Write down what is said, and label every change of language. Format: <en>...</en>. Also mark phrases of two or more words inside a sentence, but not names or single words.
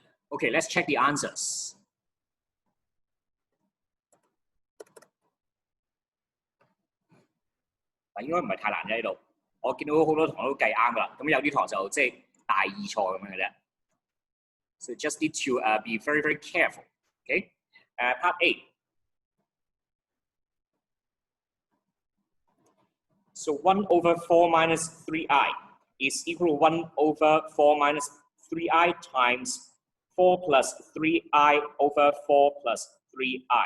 <en>Okay, let's check the answers.</en> <yue>嗱，應該唔係太難嘅呢度。我見到好多堂都計啱㗎啦，咁有啲堂就即係大二錯咁樣嘅啫。</yue> <en>So just need to be very, very careful. Okay, part A. So 1 over 4 minus 3i is equal to 1 over 4 minus 3i times 4 plus 3i over 4 plus 3i.</en>